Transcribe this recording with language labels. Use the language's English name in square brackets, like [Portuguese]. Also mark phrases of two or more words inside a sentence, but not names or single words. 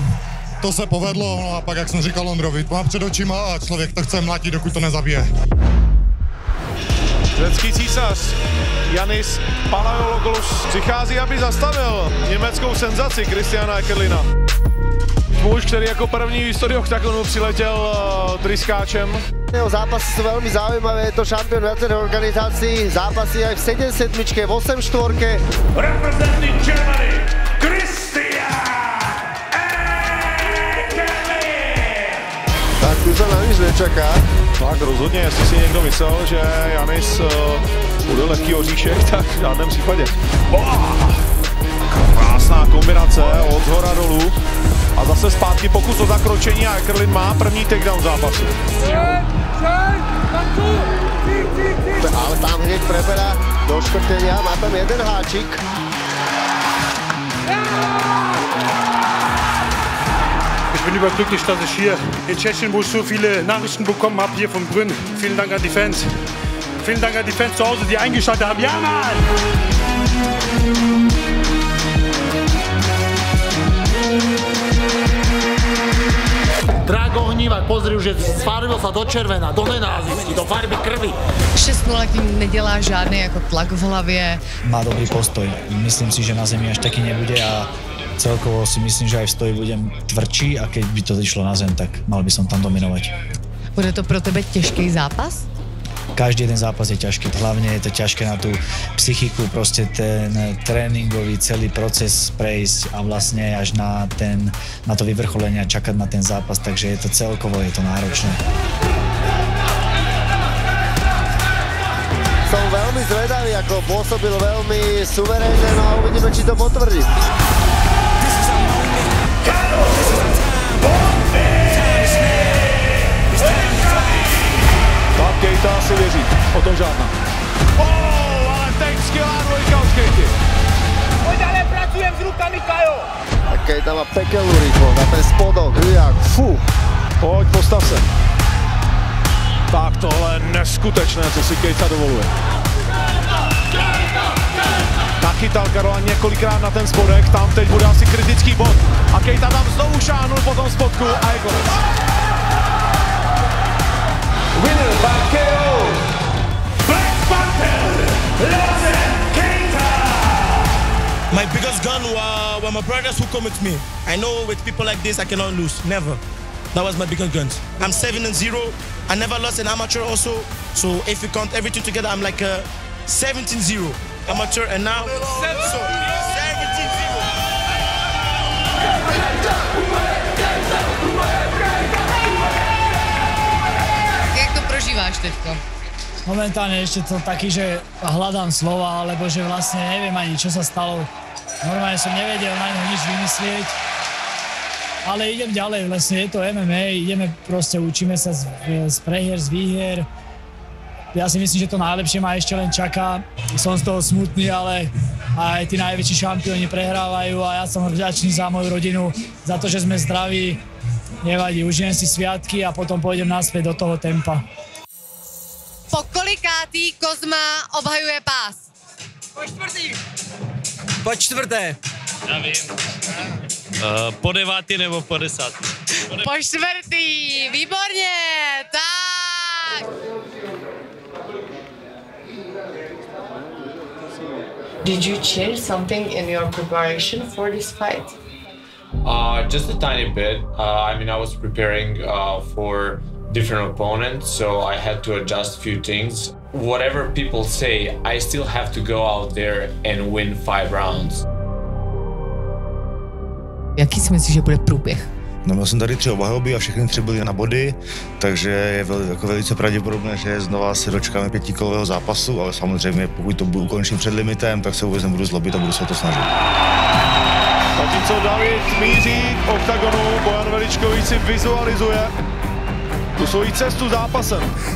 [Czech] To se povedlo, no a pak, jak jsem říkal Ondrovi, mám před očima a člověk to chce mlátit, dokud to nezabije. Švédský císař Janis Palaiologos přichází, aby zastavil německou senzaci Christiana Ekerlina. Muž, který jako první v historii oktagonu přiletěl tryskáčem. [Slovak] Jeho zápasy sú veľmi zaujímavé, je to šampión viacerých organizácií, zápasy aj v 7-7, v 8-4. [English] Representing Germany, Christian Ekerlin! [Slovak] Tak tu sa na nič nečaká. [Czech] Tak rozhodně, jestli si někdo myslel, že Janis bude lehký oříšek, tak v žádném případě. Krásná kombinace od zhora dolů a zase zpátky pokus o zakročení a Ekerlin má první takedown zápasu. [Slovak] Ale tam hneď preberá do škrtenia, má tam jeden háčik. [German] Ich bin überglücklich, dass ich hier in Tschechien, wo ich so viele Nachrichten bekommen habe, hier von Brünn. Vielen Dank an die Fans. Vielen Dank an die Fans zu Hause, die eingeschaltet haben. Ja, Mann! [Slovak] Drago Hnívak, pozri, už je sfarbil sa do červená, do nenávisti, do farby krvi. [Czech] 6-0 tím nedělá žádný jako tlak v hlavě. [Slovak] Má dobrý postoj. Myslím si, že na zemi až taký nebude a celkovo si myslím, že aj v stoji budem tvrdší a keď by to išlo na zem, tak mal by som tam dominovať. [Czech] Bude to pro tebe těžký zápas? [Slovak] Každý jeden zápas je ťažký, hlavne je to ťažké na tú psychiku, proste ten tréningový celý proces prejsť a vlastne až na to vyvrcholenie a čakať na ten zápas, takže je to celkovo, je to náročné. Som veľmi zvedavý, ako pôsobil veľmi suverénne, no a uvidíme, či to potvrdí. [Czech] Tak Keita si věří, o tom žádná. Ale teď skvělá dvojka od Keity. [Slovak] Pojď ale, pracujem s rukami, Kajo. Tak Keita má pekelnú rýchlosť a ten spodok, hľak, fú. [Czech] Pojď, postav se. Tak tohle je neskutečné, co si Keita dovoluje. Nachytal Karola několikrát na ten spodek, tam teď bude asi kritický bod. A Keita tam znovu šáhnul po tom spodku a je konec. [English] Winner by KO, Black Panther, Joseph Keita. My biggest gun were my brothers who come with me. I know with people like this I cannot lose, never. That was my biggest gun. I'm 7-0. I never lost an amateur also. So if you count everything together, I'm like a 17-0 amateur and now so 17-0. [Czech] Jak to prožíváš teďko? [Slovak] Momentálne ešte to taký, že hľadám slova, alebo že vlastne neviem ani, čo sa stalo. Normálne som nevedel na ňo nič vymyslieť. Ale idem ďalej, vlastne je to MMA, ideme proste, učíme sa z prehier, z výhier. Ja si myslím, že to najlepšie ma ešte len čaká. Som z toho smutný, ale aj tí najväčší šampióni prehrávajú a ja som vďačný za moju rodinu, za to, že sme zdraví. Nevadí, užijem si sviatky a potom pôjdem naspäť do toho tempa. [Czech] Po kolikátý Kozma obhajuje pás? Po čtvrté. Já vím. Po 9. nebo po 10. Po 4. Výborně, tak. [English] Did you change something in your preparation for this fight? Just a tiny bit. I mean, I was preparing for different opponents, so I had to adjust a few things. Whatever people say, I still have to go out there and win 5 rounds. [Czech] Jaký si myslíš, že bude průběh? No, měl jsem tady 3 obhajoby a všechny 3 byly na body, takže je jako velice pravděpodobné, že znova se dočkáme 5kolového zápasu, ale samozřejmě pokud to ukončím před limitem, tak se vůbec nebudu zlobit a budu se o to snažit. Zatímco David míří k oktagonu, Bojan Veličkovič si vizualizuje tu svoji cestu zápasem.